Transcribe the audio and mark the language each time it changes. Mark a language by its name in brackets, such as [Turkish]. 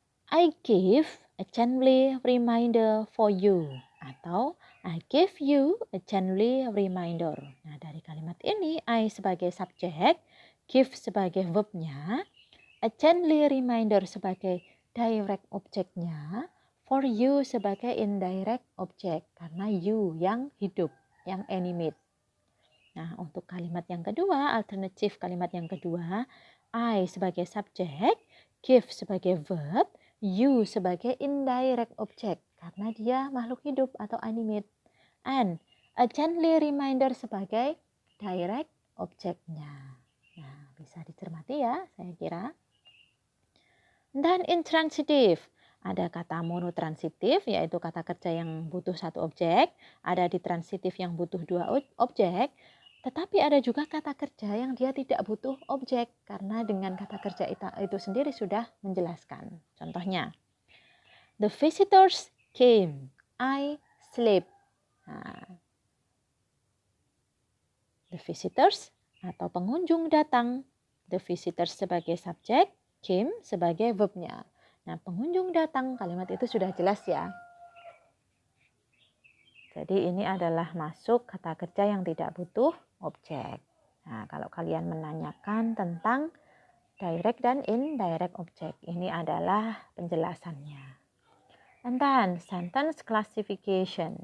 [English] I give a gently reminder for you. Atau I give you a gently reminder. [Indonesian] Nah, dari kalimat ini, I sebagai subjek, give sebagai verbnya, a gently reminder sebagai direct objeknya, for you sebagai indirect object. Karena you yang hidup, yang animate. Nah, untuk kalimat yang kedua, alternatif kalimat yang kedua, I sebagai subjek, give sebagai verb, you sebagai indirect object karena dia makhluk hidup atau animate, and a gently reminder sebagai direct objeknya. Nah, bisa dicermati ya, saya kira. Dan intransitif, ada kata monotransitif yaitu kata kerja yang butuh satu objek, ada ditransitif yang butuh dua objek. Tetapi ada juga kata kerja yang dia tidak butuh objek karena dengan kata kerja itu sendiri sudah menjelaskan. [English] Contohnya, the visitors came, I sleep. [Indonesian] Nah, the visitors atau pengunjung datang, the visitors sebagai subjek, came sebagai verbnya. Nah, pengunjung datang, kalimat itu sudah jelas ya. Jadi ini adalah masuk kata kerja yang tidak butuh objek. Nah, kalau kalian menanyakan tentang direct dan indirect object, ini adalah penjelasannya. [English] And then, sentence classification.